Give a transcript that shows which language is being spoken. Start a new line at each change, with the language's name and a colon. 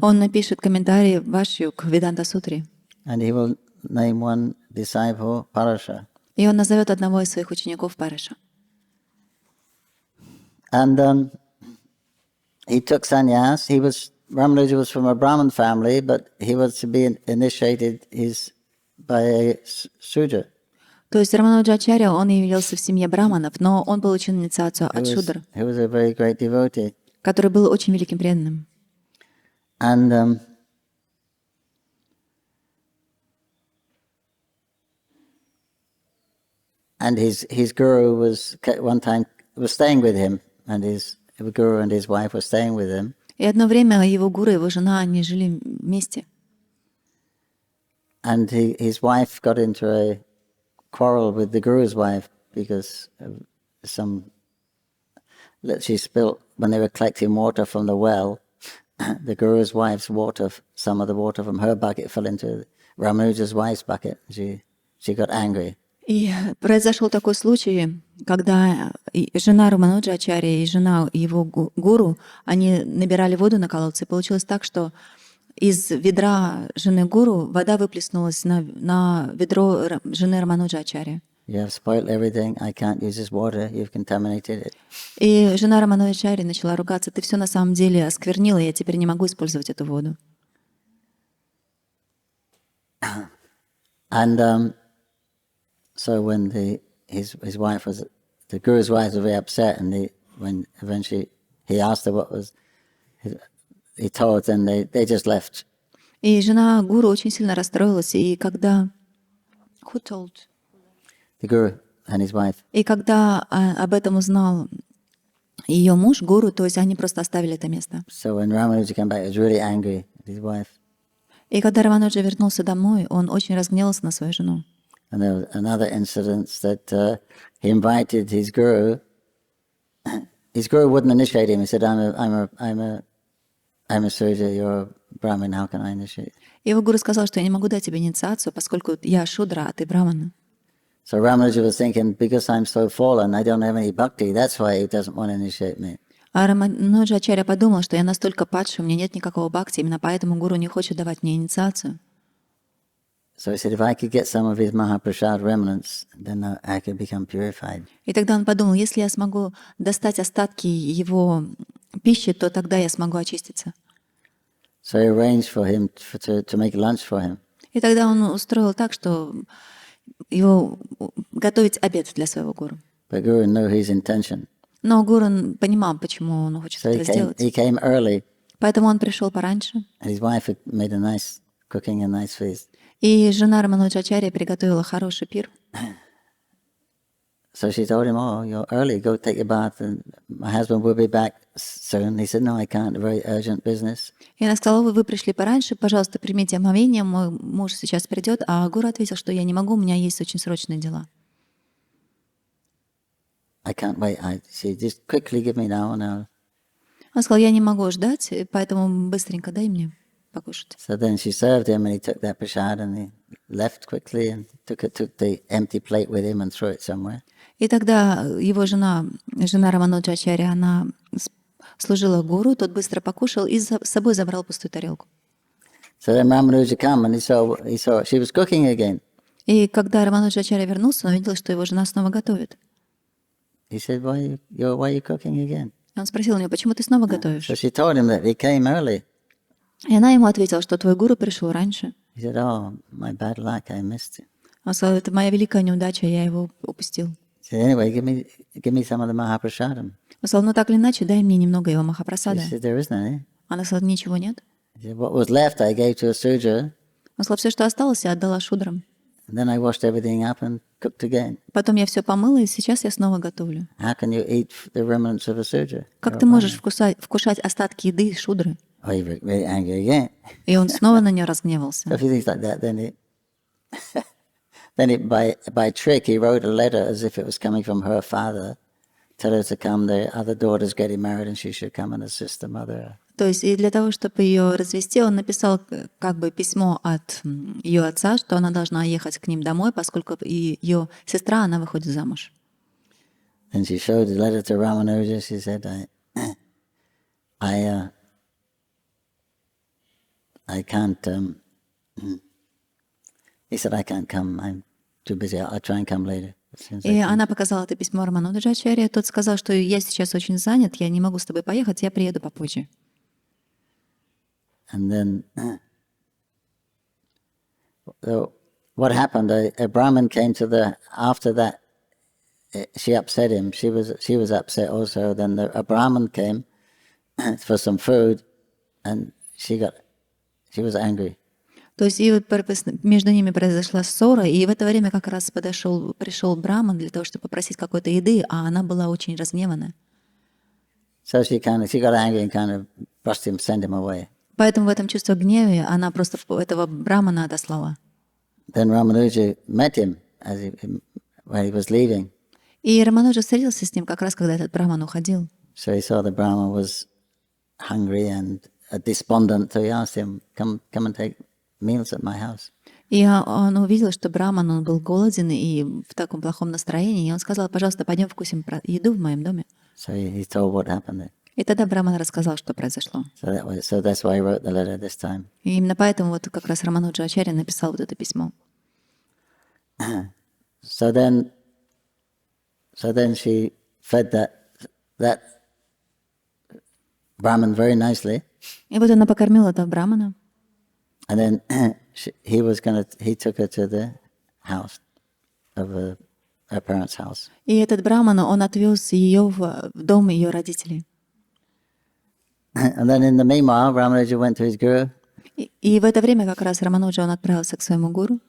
Russian: Он напишет комментарий Вашью к Веданта-сутре.
English: And he will name one disciple, Parasha.
Russian: И он назовет одного из своих учеников Параша.
English: And he took sannyas. Ramanuja was from a Brahmin family, but he was to be initiated by a Sudra.
Russian: То есть Рамануджачарья, он явился в семье браманов, но он получил инициацию от шудр,
English: He was a very great devotee.
Russian: который был очень великим преданным.
English: And his guru was one time was staying with him, and his guru and his wife were staying with him.
Russian: И одно время его гуру и его жена, они жили вместе.
English: And his wife got into a quarrel with the guru's wife because of she spilled when they were collecting water from the well. The guru's wife's water, some of the water from her bucket fell into Ramanuja's wife's bucket. She got angry.
Russian: И произошел такой случай, когда жена Рамануджачарьи и жена его гуру, они набирали воду на колодце, и получилось так, что из ведра жены гуру вода выплеснулась на ведро жены Рамануджачарьи.
English: You have spoiled everything. I can't use this water. You've contaminated it.
Russian: И жена Рамануджачарьи начала ругаться: ты все на самом деле осквернила, я теперь не могу использовать эту воду.
English: And so when his wife was, the guru's wife was very upset, and when eventually he asked her what was, he told them they just left.
Russian: И жена гуру очень сильно расстроилась, и когда
English: Who told? The guru and his wife.
Russian: И когда об этом узнал ее муж, гуру, то есть они просто оставили это место.
English: So when Ramanuja came back, he was really angry at his wife.
Russian: И когда Рамануджа вернулся домой, он очень разгневался на свою жену.
English: And there was another incident that he invited his guru. His guru wouldn't initiate him. He said, I'm a Surya, you're a Brahmin, how can I initiate?
Russian: Его гуру сказал, что я не могу дать тебе инициацию, поскольку я шудра, а ты брамана.
English: So Ramanuja was thinking, because I'm so fallen, I don't have any bhakti, that's why he doesn't want to initiate me.
Russian: А Рамануджачарья подумал, что я настолько падший, у меня нет никакого бхакти, именно поэтому гуру не хочет давать мне инициацию.
English: So he said, if I could get some of his Mahaprasad remnants, then I could become purified.
Russian: И тогда он подумал, если я смогу достать остатки его пищи, то тогда я смогу очиститься.
English: So he arranged for him to make lunch for him.
Russian: И тогда он устроил так, что его готовить обед для своего гуру.
English: But Guru knew his intention.
Russian: Но гуру понимал, почему он хочет
English: So
Russian: это сделать.
English: he came early,
Russian: Поэтому он пришел пораньше.
English: and his wife had made cooking a nice feast.
Russian: И жена Рамануджачарьи приготовила хороший пир.
English: So she told him, oh, you're early, go take a bath, and my husband will be back soon. He said, no, I can't, very urgent business.
Russian: И она сказала: вы пришли пораньше, пожалуйста, примите омовение, мой муж сейчас придет. А гуру ответил, что я не могу, у меня есть очень срочные дела.
English: I can't wait. She just quickly give me now.
Russian: Он сказал: я не могу ждать, поэтому быстренько дай мне покушать.
English: So then she served him, and he took that prasad, and he left quickly, and took the empty plate with him and threw it somewhere.
Russian: И тогда его жена Рамануджачарьи, она служила гуру, тот быстро покушал и с собой забрал пустую тарелку.
English: So then Ramanuja came, and he saw she was cooking again.
Russian: И когда Рамануджачарья вернулся, он увидел, что его жена снова готовит.
English: He said, why are you cooking again?
Russian: Он спросил у нее: почему ты снова готовишь?
English: So she told him that he came early.
Russian: И она ему ответила, что твой гуру пришел раньше.
English: He said, oh, my bad luck, I missed it.
Russian: Он сказал: это моя великая неудача, я его упустил.
English: He said, anyway, give me some of the Mahaprasadam.
Russian: Он сказал: ну так или иначе, дай мне немного его махапрасада.
English: He said, there isn't any.
Russian: Она сказала: ничего нет.
English: He said, what was left I gave to a Sudra,
Russian: Он сказал: все, что осталось, я отдала шудрам.
English: and then I washed everything up and cooked again.
Russian: Потом я все помыла, и сейчас я снова готовлю.
English: How can you eat the remnants of a Sudra?
Russian: Как ты можешь вкушать остатки еды шудры?
English: Oh, he was really angry again.
Russian: И он снова на нее разгневался.
English: So if he thinks like that, then by trick he wrote a letter as if it was coming from her father, tell her to come. The other daughter's getting married, and she should come and assist the mother.
Russian: То есть и для того, чтобы ее развести, он написал как бы письмо от ее отца, что она должна ехать к ним домой, поскольку и ее сестра, она выходит замуж.
English: And she showed the letter to Ramanuja. She said, I can't, he said, I can't come, I'm too busy, I'll try and come later.
Russian: И она показала это письмо Рамануджачарье. Тот сказал, что я сейчас очень занят, я не могу с тобой поехать, я приеду попозже.
English: And then, so what happened, a Brahmin came to after that, she upset him, she was upset also, then a Brahmin came for some food, and she was angry.
Russian: То есть и вот между ними произошла ссора, и в это время как раз пришел Браман для того, чтобы попросить какой-то еды, а она была очень разгневана.
English: So she got angry and kind of brushed him, sent him away.
Russian: Поэтому в этом чувстве гнева она просто этого Брамана отослала.
English: Then Ramanuja met him when he was leaving.
Russian: И Рамануджа встретился с ним как раз, когда этот Браман уходил.
English: So he saw the Brahman was hungry and despondent, so he asked him, come and take meals at my house.
Russian: И он увидел, что Браман, он был голоден и в таком плохом настроении, и он сказал: пожалуйста, пойдем вкусим еду в моем доме.
English: So he told what happened there.
Russian: И тогда Браман рассказал, что произошло.
English: So that's why he wrote the letter this time.
Russian: И именно поэтому вот как раз Рамануджа Ачарья написал вот это письмо.
English: So then she fed that Brahman very nicely.
Russian: И вот она покормила этого Брамана.
English: And then he took her to the house of her parents' house.
Russian: И этот Браман, он отвез ее в дом ее родителей.
English: And then in the meanwhile, Ramanuja went to his guru.
Russian: И в это время как раз Рамануджа, он отправился к своему гуру